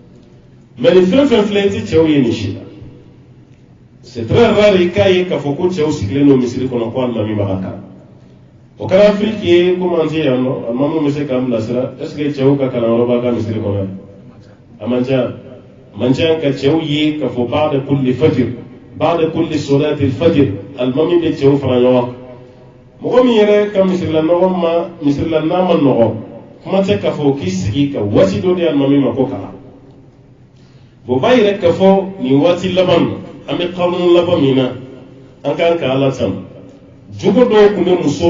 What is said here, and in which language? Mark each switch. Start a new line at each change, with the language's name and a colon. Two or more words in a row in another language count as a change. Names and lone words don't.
Bambara: mɛ nin fɛn fɛn filɛ i tɛ cɛw ye nin si la
French: c'est très rare
Bambara: i k'a ye k'a fɔ ko cɛw sigilen don misiri kɔnɔ ko alimami b'a ka kalan o kɛra afiriki ye komi an tɛ yan nɔ alimamu bɛ se k'an bilasira
French: est ce que
Bambara: cɛw ka kalanyɔrɔ b'a ka misiri kɔnɔ yan a man ca ka cɛw ye k'a fɔ
Arabic: بعد كل فجر بعد كل صلاة فجر
Bambara: alimami bɛ cɛw fara ɲɔgɔn kan mɔgɔ min yɛrɛ ka misirilanna ma nɔgɔ kuma tɛ k'a fɔ k'i sigi ka waati dɔ di alimami ma ko kalan o b'a yɛrɛ k'a fɔ nin waati laban na an bɛ kalo laban min na an kan ka ala tanu jogo dɔw tun bɛ musow